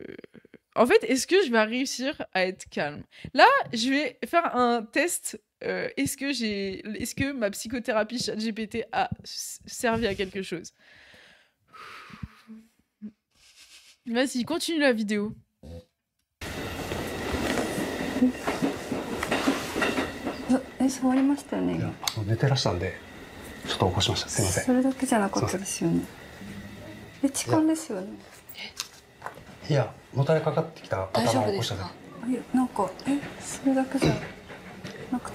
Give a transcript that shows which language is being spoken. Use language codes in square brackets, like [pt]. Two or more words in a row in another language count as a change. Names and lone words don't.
[fr] En fait, est-ce que je vais réussir à être calme? Là, je vais faire un test. Est-ce que ma psychothérapie ChatGPT a servi à quelque chose? Vas-y, continue la vidéo. [ja] 触りましたよね。いや、寝てらしたんで、ちょっと起こしました。すいません。それだけじゃなかったですよね。痴漢ですよね。いや、もたれかかってきた頭を起こしただけ。いや、なんかそれだけじゃなくて。